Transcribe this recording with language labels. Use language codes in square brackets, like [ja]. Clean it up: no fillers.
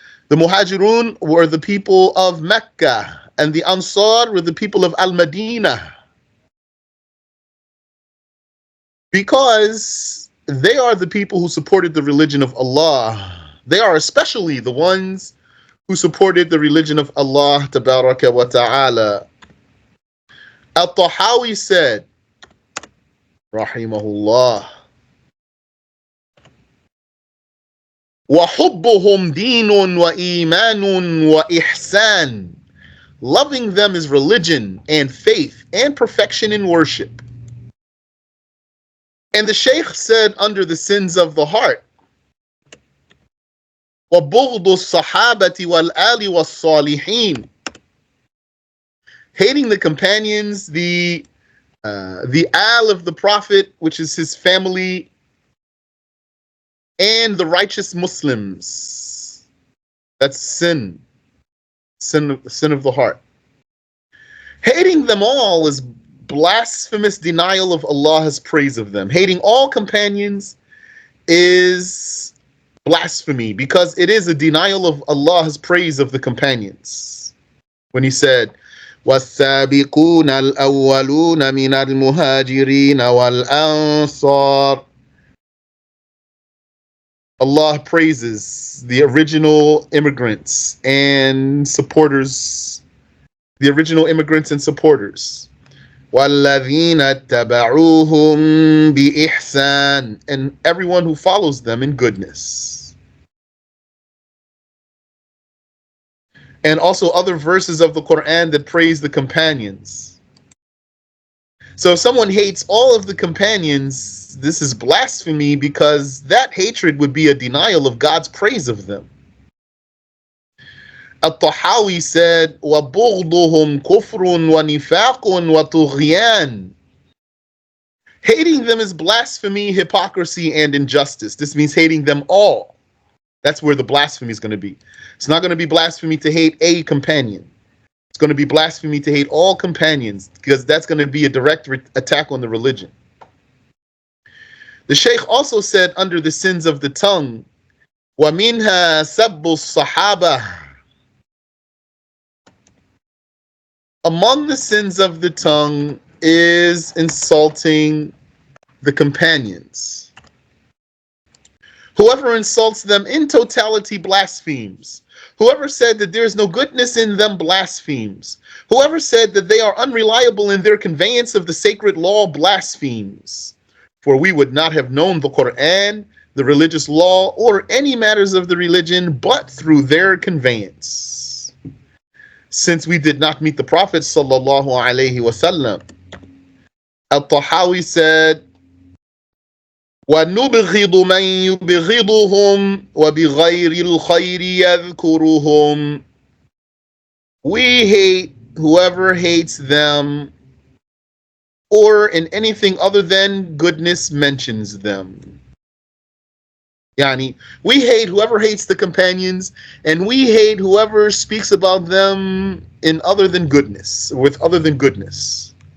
[en] The Muhajirun were the people of Mecca, and the Ansar were the people of Al-Madinah, because they are the people who supported the religion of Allah. They are especially the ones who supported the religion of Allah Tabaraka wa Ta'ala. [ar] Al-Tahawi [en] said, [ar] Rahimahullah, وَحُبُّهُمْ دِينٌ وَإِيمَانٌ وَإِحْسَانٌ [en] Loving them is religion and faith and perfection in worship. And the Shaykh said under the sins of the heart, [ar] وَبُغْضُ الصَّحَابَةِ وَالْآلِ وَالصَّالِحِينَ. [en] Hating the companions, the al of the Prophet, which is his family, and the righteous Muslims. That's sin of the heart. Hating them all is blasphemous denial of Allah's praise of them. Hating all companions is blasphemy because it is a denial of Allah's praise of the companions. When he said, [ar] وَالسَّابِقُونَ الْأَوَّلُونَ مِنَ الْمُهَاجِرِينَ وَالْأَنصَارِ. [en] Allah praises the original immigrants and supporters, the original immigrants and supporters. [ar] وَالَّذِينَ اتَّبَعُوهُمْ بِإِحْسَانٍ, [en] and everyone who follows them in goodness. And also other verses of the Quran that praise the companions. So if someone hates all of the companions, this is blasphemy because that hatred would be a denial of God's praise of them. [ar] At-Tahawi [en] said, [ar] وَبُغْضُهُمْ كُفْرٌ وَنِفَاقٌ وَطُغْيَانٌ. [en] Hating them is blasphemy, hypocrisy, and injustice. This means hating them all. That's where the blasphemy is going to be. It's not going to be blasphemy to hate a companion. It's going to be blasphemy to hate all companions because that's going to be a direct attack on the religion. The Shaykh also said under the sins of the tongue, [ar] وَمِنْهَا سَبُّ الصَّحَابَةِ. [en] Among the sins of the tongue is insulting the companions. Whoever insults them in totality blasphemes. Whoever said that there is no goodness in them blasphemes. Whoever said that they are unreliable in their conveyance of the sacred law blasphemes. For we would not have known the Quran, the religious law, or any matters of the religion but through their conveyance. Since we did not meet the Prophet sallallahu alaihi wasallam. [ar] Al-Tahawi [en] said, [ar] وَنُبْغِضُ مَنْ يُبْغِضُهُمْ وَبِغَيْرِ الْخَيْرِ يَذْكُرُهُمْ. [en] We hate whoever hates them or in anything other than goodness mentions them. Yani, we hate whoever hates the companions, and we hate whoever speaks about them in other than goodness, with other than goodness.